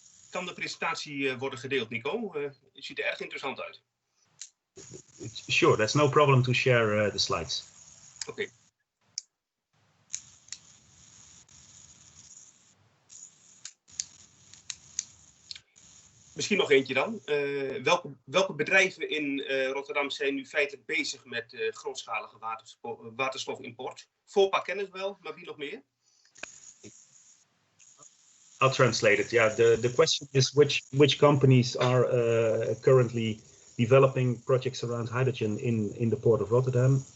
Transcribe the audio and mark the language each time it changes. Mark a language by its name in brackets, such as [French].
[Dutch] Kan de presentatie worden gedeeld, Nico? Het ziet er erg interessant uit. [English] Sure, that's no problem to share the slides. [Dutch] Oké. Misschien nog eentje dan. Welke bedrijven in Rotterdam zijn nu feitelijk bezig met grootschalige waterstofimport? Vopak kennen het wel, maar wie nog meer? [English] I'll translate it. Yeah, the question is which companies are currently developing projects around hydrogen in the port of Rotterdam.